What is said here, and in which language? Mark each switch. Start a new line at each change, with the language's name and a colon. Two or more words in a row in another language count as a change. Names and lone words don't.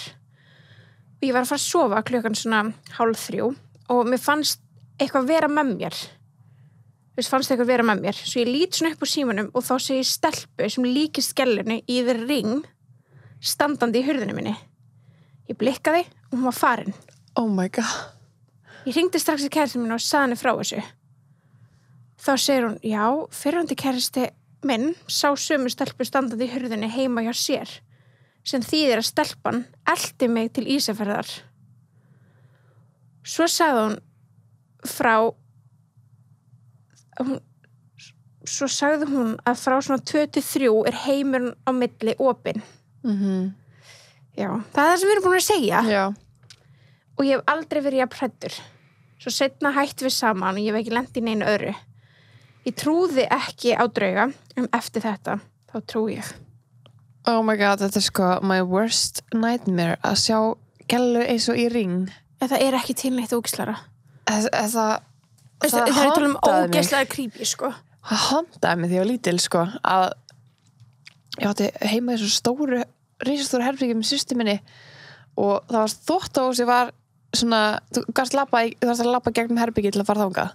Icelandic: Og ég var að fara að sofa klukkan svona 2:30 og mér fannst eitthvað vera með mér. Svo ég lít svona upp úr símanum og þá sé ég stelpu sem líkist skellunni í The Ring standandi í hurðinni minni. Ég blikkaði og hún var farin.
English: Oh my god.
Icelandic: Ég hringdi strax í kæristinn minn og sagði henni frá þessu. Þá segir hún, já, fyrrandi kæristi minn sá sömu stelpu standandi í hurðinni heima hjá sér, sem þýðir að stelpan elti mig til Ísafjarðar. Svo sagði hún að frá svona 2-3 er heimurinn á milli opinn. Já, það er það sem við erum búin að segja. Já. Og ég hef aldrei verið jafn hræddur. Svo seinna hættum við saman og ég hef ekki lent í neinu öðru. Ég trúði ekki á drauga, eftir þetta, þá trúi ég.
English: Oh my god,
Icelandic: þetta er sko
English: my worst nightmare
Icelandic: að sjá gellu eins og í Ring. Það er ekki til neitt ógislara. Það er tala ógislara creepy, sko. Það handaði mig því ég var lítil, sko, að ég átti heima í svo stóru, risastóru herbyggi með systur minni og það var þvottahúsið var svona, þú varst að labba gegnum herbyggi til að fara þangað.